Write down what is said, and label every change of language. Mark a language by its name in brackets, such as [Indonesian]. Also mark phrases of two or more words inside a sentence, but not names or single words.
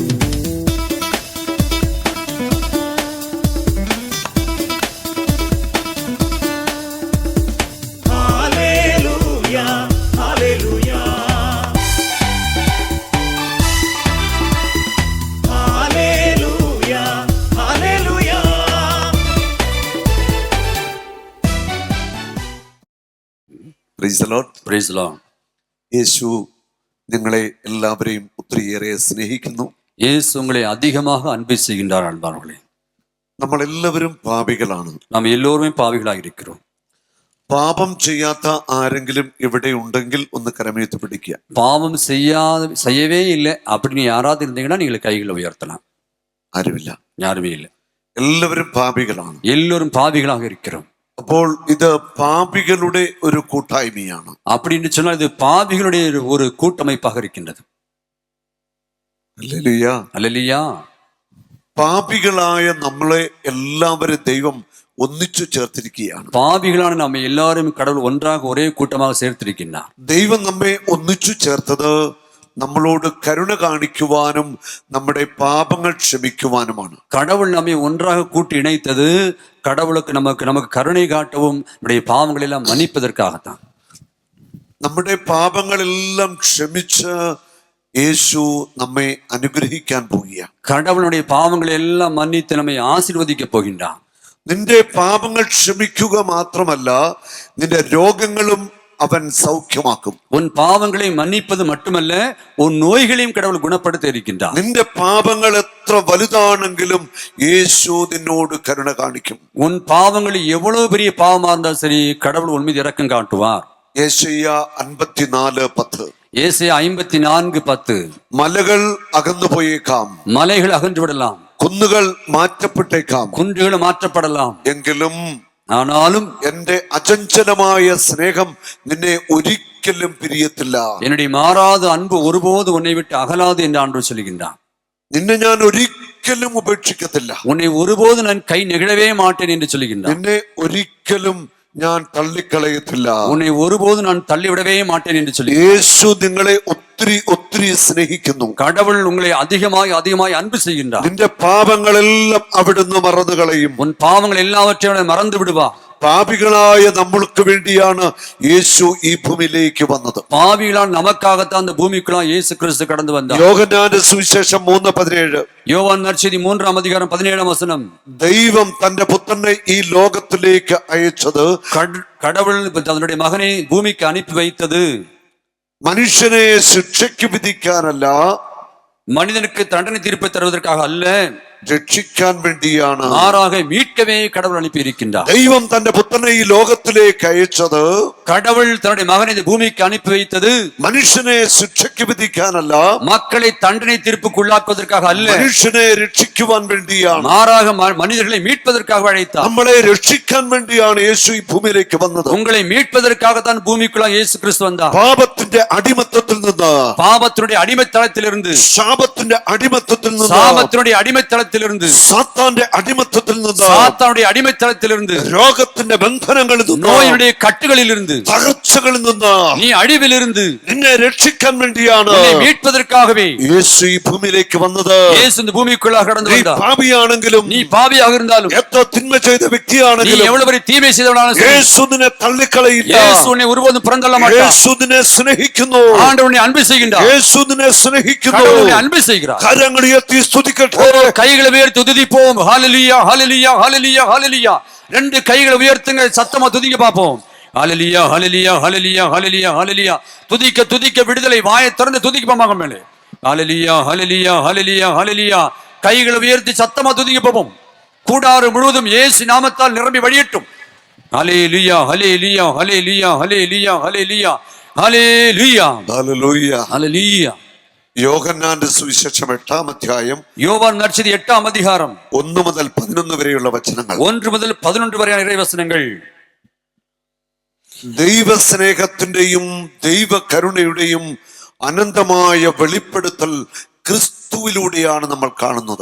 [Tamil] ஹல்லேலூயா ஹல்லேலூயா ஹல்லேலூயா ஹல்லேலூயா. [English] Praise the Lord. Praise the Lord. [Malayalam] യേശു നിങ്ങളെ എല്ലാവരെയും ഒത്തിരിയേറെ സ്നേഹിക്കുന്നു. [Tamil] இயேசு உங்களை அதிகமாக அன்பு செய்கின்றார். அன்பானவர்களே, [Malayalam] നമ്മൾ എല്ലാവരും പാപികളാണ്. [Tamil] நாம் எல்லோருமே பாவிகளாக இருக்கிறோம். [Malayalam] പാപം ചെയ്യാത്ത ആരെങ്കിലും ഇവിടെ ഉണ്ടെങ്കിൽ ഒന്ന് കരമേറ്റ് പിടിക്കുക. [Tamil] பாவம் செய்யவே இல்லை அப்படின்னு யாராவது இருந்தீங்கன்னா நீங்கள் கைகளை உயர்த்தலாம். [Malayalam] ആരുമില്ല, [Tamil] யாருமே இல்லை. [Malayalam] എല്ലാവരും പാപികളാണ്. [Tamil] எல்லோரும் பாவிகளாக இருக்கிறோம். [Malayalam] അപ്പോൾ ഇത് പാപികളുടെ ഒരു കൂട്ടായ്മയാണ്. [Tamil] அப்படின்னு சொன்னால் இது பாவிகளுடைய ஒரு கூட்டமைப்பாக இருக்கின்றது. [Malayalam] ഹല്ലേലൂയ. [Tamil] அல்லேலூயா. [Malayalam] പാപികളായ നമ്മളെ എല്ലാവരും ദൈവം ഒന്നിച്ചു ചേർത്തിരിക്കുകയാണ്. [Tamil] பாவிகளான நம்ம எல்லாரும் கடவுள் ஒன்றாக ஒரே கூட்டமாக சேர்த்திருக்கின்றார். [Malayalam] ദൈവം നമ്മെ ഒന്നിച്ചു ചേർത്തത് നമ്മളോട് കരുണ കാണിക്കുവാനും നമ്മുടെ പാപങ്ങൾ ക്ഷമിക്കുവാനുമാണ്. [Tamil] கடவுள் நம்மை ஒன்றாக கூட்டி இணைத்தது கடவுளுக்கு நமக்கு கருணை காட்டவும் நம்முடைய பாவங்களை எல்லாம் மன்னிப்பதற்காகத்தான். [Malayalam] നമ്മുടെ പാപങ്ങളെല്ലാം ക്ഷമിച്ച് യേശു നമ്മെ അനുഗ്രഹിക്കാൻ പോവുകയാണ്. [Tamil] கடவுளுடைய பாவங்களை எல்லாம் மன்னித்து நம்மை ஆசீர்வதிக்க போகின்றார். [Malayalam] നിന്റെ പാപങ്ങൾ ക്ഷമിക്കുക മാത്രമല്ല, നിന്റെ രോഗങ്ങളും അവൻ സൗഖ്യമാക്കും. [Tamil] உன் பாவங்களை மன்னிப்பது மட்டுமல்ல, உன் நோய்களையும் கடவுள் குணப்படுத்த இருக்கின்றார். [Malayalam] നിന്റെ പാപങ്ങൾ എത്ര വലുതാണെങ്കിലും യേശു നിന്നോട് കരുണ കാണിക്കും. [Tamil] உன் பாவங்கள் எவ்வளவு பெரிய பாவமா இருந்தாலும் சரி, கடவுள் உன் மீது இரக்கம் காட்டுவார். [Malayalam] യെശയ്യാ 54:10. [Tamil] ஏசாயா 54:10. [Malayalam] മലകൾ അകന്നു പോയേക്കാം, [Tamil] மலைகள் அகன்று விடலாம், [Malayalam] കുന്നുകൾ മാറ്റപ്പെട്ടേക്കാം, [Tamil] குன்றுகள் மாற்றப்படலாம், [Malayalam] എങ്കിലും [Tamil] ஆனாலும் [Malayalam] എന്റെ അചഞ്ചലമായ സ്നേഹം നിന്നെ ഒരിക്കലും പിരിയത്തില്ല. [Tamil] என்னுடைய மாறாத அன்பு ஒருபோது உன்னை விட்டு அகலாது என்று ஆண்டவர் சொல்கின்றார். [Malayalam] നിന്നെ ഞാൻ ഒരിക്കലും ഉപേക്ഷിക്കത്തില്ല. [Tamil] உன்னை ஒருபோது நான் கை நெகிழவே மாட்டேன் என்று சொல்கின்றார். [Malayalam] നിന്നെ ഒരിക്കലും ഞാൻ തള്ളിക്കളയത്തില്ല. [Tamil] உன்னை ஒருபோது நான் தள்ளிவிடவே மாட்டேன் என்று சொல்லி [Malayalam] യേശു നിങ്ങളെ ഒത്തിരി ഒത്തിരി സ്നേഹിക്കുന്നു. [Tamil] கடவுள் உங்களை அதிகமாய் அன்பு செய்கின்றார். [Malayalam] നിന്റെ പാപങ്ങളെല്ലാം അവിടുന്ന് മറന്നു കളയും. [Tamil] உன் பாவங்கள் எல்லாவற்றையும் மறந்து விடுவா. [Malayalam] പാപികളായ നമ്മൾക്ക് വേണ്ടിയാണ് യേശു ഈ ഭൂമിയിലേക്ക് വന്നത്. [Tamil] பாவிகளால் நமக்காகத்தான் அந்த பூமிக்குள்ளாம் இயேசு கிறிஸ்து கடந்து வந்தார். [Malayalam] യോഹന്നാന്റെ സുവിശേഷം 3:17. [Tamil] யோவான் நற்செய்தி 3:17. [Malayalam] ദൈവം തന്റെ പുത്രനെ ഈ ലോകത്തിലേക്ക് അയച്ചത് [Tamil] கடவுள் தன்னுடைய மகனை பூமிக்கு அனுப்பி வைத்தது [Malayalam] മനുഷ്യനെ ശിക്ഷയ്ക്ക് വിധിക്കാനല്ല, [Tamil] மனிதனுக்கு தண்டனை தீர்ப்பை தருவதற்காக அல்ல, [Malayalam] രക്ഷിക്കാൻ വേണ്ടിയാണ്. [Tamil] மாறாக மீட்கவே கடவுள் அனுப்பி இருக்கின்றார். [Malayalam] ദൈവം തന്റെ പുത്രനെ ഈ ലോകത്തിലേക്ക് അയച്ചത് [Tamil] கடவுள் தன்னுடைய மகனை இந்த பூமிக்கு அனுப்பி வைத்தது [Malayalam] മനുഷ്യനെ ശിക്ഷയ്ക്ക് വിധിക്കാനല്ല, [Tamil] மக்களை தண்டனை தீர்ப்புக்குள்ளாக்குவதற்காக அல்ல, [Malayalam] മനുഷ്യനെ രക്ഷിക്കുവാൻ വേണ്ടിയാണ്. [Tamil] மாறாக மனிதர்களை மீட்பதற்காக அழைத்தார். [Malayalam] നമ്മളെ രക്ഷിക്കാൻ വേണ്ടിയാണ് യേശു ഈ ഭൂമിയിലേക്ക് വന്നത്. [Tamil] உங்களை மீட்பதற்காகத்தான் பூமிக்குள்ளாக இயேசு கிறிஸ்து வந்தார். [Malayalam] പാപത്തിന്റെ അടിമത്തത്തിൽ നിന്ന്, [Tamil] பாவத்தினுடைய அடிமைத்தளத்திலிருந்து, [Malayalam] ശാപത്തിന്റെ അടിമത്തത്തിൽ നിന്ന്, [Tamil] சாபத்தினுடைய அடிமைத்தளத்திலிருந்து, [Malayalam] സാത്താന്റെ അടിമത്തത്തിൽ നിന്ന്, [Tamil] சாத்தானுடைய அடிமைத்தளத்திலிருந்து, [Malayalam] രോഗത്തിന്റെ ബന്ധനങ്ങളിൽ നിന്ന്, [Tamil] நோயினுடைய கட்டுகளிலிருந்து, [Malayalam] തകർച്ചകളിൽ നിന്ന്, [Tamil] நீ அழிவிலிருந்து [Malayalam] നിന്നെ രക്ഷിക്കാൻ വേണ്ടിയാണ് [Tamil] உன்னை மீட்பதற்காகவே [Malayalam] യേശു ഈ ഭൂമിയിലേക്ക് വന്നത്. [Tamil] இயேசு இந்த பூமிக்குள்ளாக கடந்து [Malayalam] നീ [Tamil] வந்தார். [Malayalam] പാപിയാണെങ്കിലും, [Tamil] நீ பாவியாக இருந்தாலும், [Malayalam] എത്ര തിന്മ ചെയ്ത [Tamil] நீ [Malayalam] വ്യക്തിയാണെങ്കിലും, [Tamil] எவ்வளவு பெரிய தீமை செய்தவனாலும் சரி, [Malayalam] യേശു നിന്നെ തള്ളിക്കളയില്ല. [Tamil] இயேசு உன்னை ஒருபோதும் புறந்தள்ள மாட்டார். [Malayalam] യേശു നിന്നെ സ്നേഹിക്കുന്നു. [Tamil] ஆண்டவர் உன்னை அன்பு செய்கின்றார். [Malayalam] യേശു നിന്നെ സ്നേഹിക്കുന്നു. [Tamil] கடவுள் உன்னை அன்பு செய்கிறார். [Malayalam] കരങ്ങൾ ഉയർത്തി സ്തുതിക്കട്ടെ. [Tamil] கைகளை உயர்த்தி துதிப்போம். ஹalleluya ஹalleluya ஹalleluya ஹalleluya. ரெண்டு கைகளை உயர்த்துங்க, சத்தமா துதிக்க பாப்போம். ஹalleluya ஹalleluya ஹalleluya ஹalleluya ஹalleluya. துதிக்க துதிக்க விடுதலை. வாயை திறந்து துதிக்க பாப்பாங்க மேலே. ஹalleluya ஹalleluya ஹalleluya ஹalleluya. கைகளை உயர்த்தி சத்தமா துதிக்க பாப்போம். கூடாறு முழுவதும் இயேசு நாமத்தால் நிரம்பி வழியட்டும். ஹalleluya ஹalleluya ஹalleluya ஹalleluya ஹalleluya ஹalleluya [Malayalam] ഹല്ലേലൂയ. [Tamil] ஹalleluya. [Malayalam] യോഹന്നാന്റെ സുവിശേഷം 8-ാം അധ്യായം [Tamil] யோவான் நற்செய்தி 8ஆம் அதிகாரம் [Malayalam] 1 മുതൽ 11 വരെയുള്ള വചനങ്ങൾ. [Tamil] 1 முதல் 11 വരെயான ഇറവചനങ്ങൾ. [Malayalam] ദൈവസ്നേഹത്തിന്റെയും ദൈവകരുണയുടെയും അനന്തമായ വെളിപ്പെടുത്തൽ ക്രിസ്തുവിലൂടെയാണ് നമ്മൾ കാണുന്നത്.